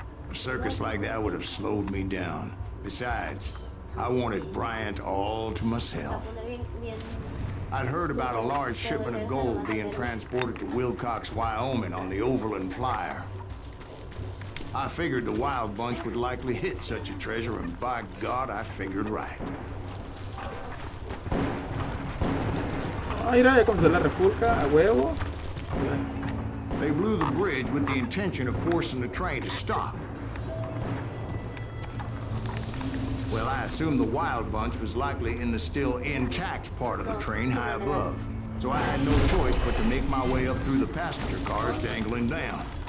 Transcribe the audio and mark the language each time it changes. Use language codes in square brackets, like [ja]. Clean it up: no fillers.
[en] A circus like that would have slowed me down. Besides, I wanted Bryant all to myself. I'd heard about a large shipment of gold being transported to Wilcox, Wyoming on the Overland Flyer. I figured the Wild Bunch would likely hit such a treasure, and by God, I figured right. [es] Ah, mira, ya comenzó la refulca, a huevo. [en] They blew the bridge with the intention of forcing the train to stop. Well, I assumed the Wild Bunch was likely in the still intact part of the train high above. So I had no choice but to make my way up through the passenger cars dangling down.